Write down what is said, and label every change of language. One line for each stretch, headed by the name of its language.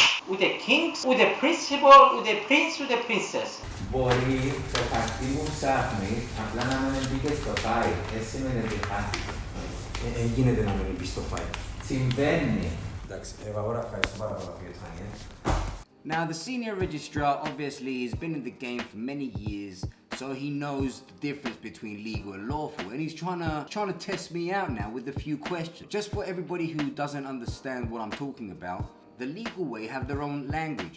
Greek: Ούτε Kings, ούτε Principal, ούτε Prince, ούτε Princess. Μπορεί το χαρτί που ψάχνεις απλά να μην μπήκε στο file. Έτσι σημαίνει ότι χάθηκε. Γίνεται να μην μπει στο file. Συμβαίνει. Εντάξει, Εύαγορα, ευχαριστώ πάρα πολλά για το time.
English: Now, the senior registrar obviously has been in the game for many years, so he knows the difference between legal and lawful, and he's trying to test me out now with a few questions. Just for everybody who doesn't understand what I'm talking about, the legal way have their own language.